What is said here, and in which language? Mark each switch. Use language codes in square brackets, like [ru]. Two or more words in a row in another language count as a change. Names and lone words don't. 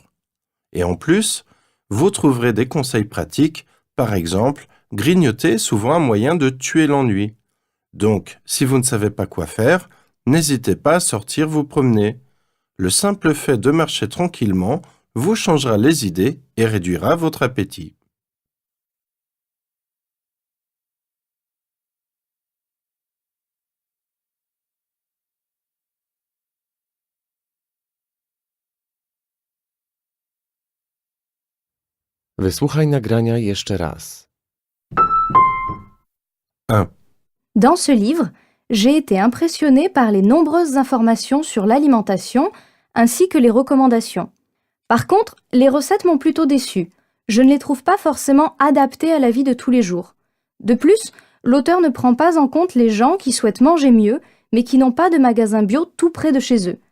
[fr] Et en plus, vous trouverez des conseils pratiques, par exemple, grignoter est souvent un moyen de tuer l'ennui. Donc, si vous ne savez pas quoi faire, n'hésitez pas à sortir vous promener. Le simple fait de marcher tranquillement vous changera les idées et réduira votre appétit. [pl] Wysłuchaj nagrania jeszcze raz. 1, [fr] Dans ce livre, j'ai été impressionnée par les nombreuses informations sur l'alimentation ainsi que les recommandations. Par contre, les recettes m'ont plutôt déçue. Je ne les trouve pas forcément adaptées à la vie de tous les jours. De plus, l'auteur ne prend pas en compte les gens qui souhaitent manger mieux, mais qui n'ont pas de magasin bio tout près de chez eux.